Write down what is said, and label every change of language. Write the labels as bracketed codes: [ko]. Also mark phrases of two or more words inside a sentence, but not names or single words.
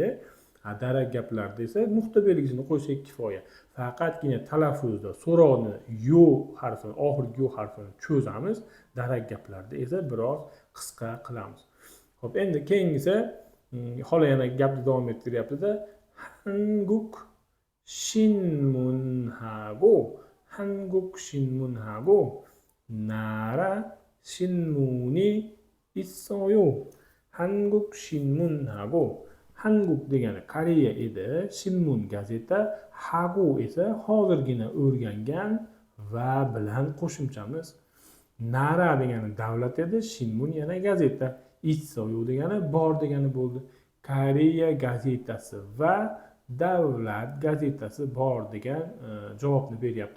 [uz] Darak gaplarda esa nuqta belgisini qo'ysak kifoya. Faqatgina talaffuzda so'roqni yo harfini, oxirgi yo harfini cho'zamiz. Darak gaplarda esa biroz qisqa qilamiz. Xo'p, endi keyingisi xola yana gapni davom ettiryapti-da. [ko] Hanguk 신문하고 나라 신문이 있어요. 한국 신문하고 한국 [uz] degani Koreya edi, Shinmun gazeta, hagu esa hozirgina o'rgangan va bilan qo'shimchamiz. Nara degani davlat edi, Shinmun yana gazeta. İssoyo degani bor degani bo'ldi. Koreya gazetasi va davlat gazetasi bor degan javobni beryapti.